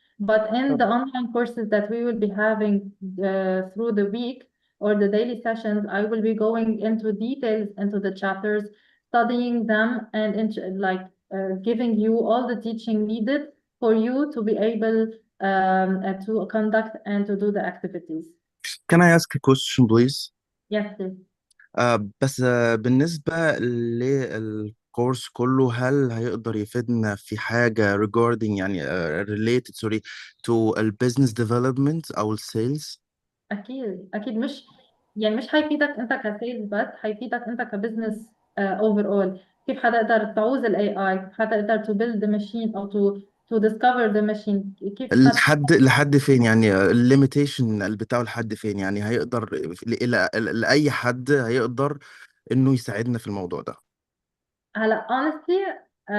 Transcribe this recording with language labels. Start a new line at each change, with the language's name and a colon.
English: But in the online courses that we will be having through the week or the daily sessions, I will be going into details into the chapters, studying them, and giving you all the teaching needed for you to be able to conduct and to do the activities. Can I ask a question, please? Yes, please.
Arabic: بس بالنسبة للكورس كله، هل هيقدر يفيدنا في حاجة regarding يعني related to business development أو sales؟ أكيد مش هيفيدك أنت كسيلز بس، هيفيدك أنت كبزنس overall. كيف حتقدر تعوز ال AI، كيف حتقدر to build the machine أو to discover the machine، كيف لحد فين يعني الليميتيشن بتاعه، لحد فين يعني هيقدر لأي حد هيقدر إنه يساعدنا في الموضوع ده؟ هلا honestly